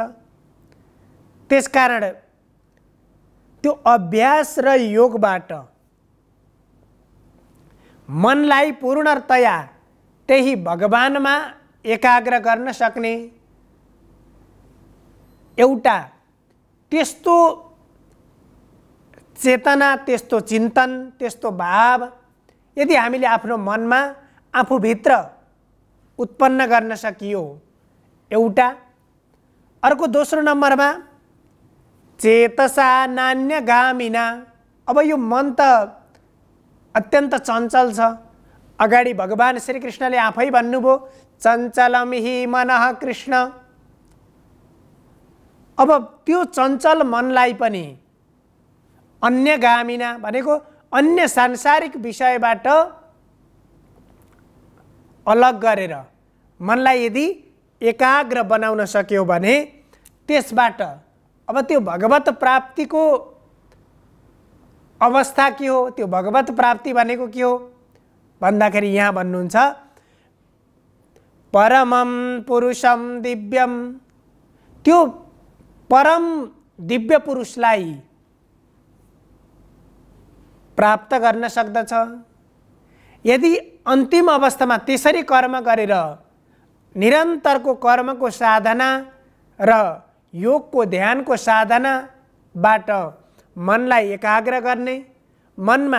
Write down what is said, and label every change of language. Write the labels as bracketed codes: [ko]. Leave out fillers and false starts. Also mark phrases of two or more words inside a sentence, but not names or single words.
[ne] त्यसकारण त्यो अभ्यास र योगबाट मनलाई पूर्णतया त्यही भगवानमा एकाग्र गर्न सक्ने एउटा त्यस्तो चेतना, त्यस्तो चिन्तन, त्यस्तो भाव यदि हामीले आफ्नो मनमा आफूभित्र उत्पन्न गर्न सकियो एउटा। अर्को दोस्रो नम्बरमा [sa] चेतसा नान्यगामिना। [ne] अब यो मन त अत्यन्त चञ्चल छ। अगाडि भगवान श्री कृष्णले आफै भन्नुभयो, [sa] चञ्चलम हि मनः कृष्ण। [ne] अब त्यो चञ्चल मनलाई पनि अन्यगामिना भनेको अन्य सांसारिक विषयबाट अलग गरेर मनलाई यदि एकाग्र बनाउन सक्यो भने त्यसबाट अब त्यो भगवत प्राप्तिको अवस्था के हो? त्यो भगवत प्राप्ति भनेको के हो भन्दाखेरि यहाँ भन्नुहुन्छ, [sa] परमं पुरुषम दिव्यम। [ne] त्यो परम दिव्य पुरुषलाई प्राप्त गर्न सक्दछ। यदि अन्तिम अवस्थामा त्यसरी कर्म गरेर निरन्तरको कर्मको साधना र योगको ध्यानको साधनाबाट मनलाई एकाग्र गर्ने, मनमा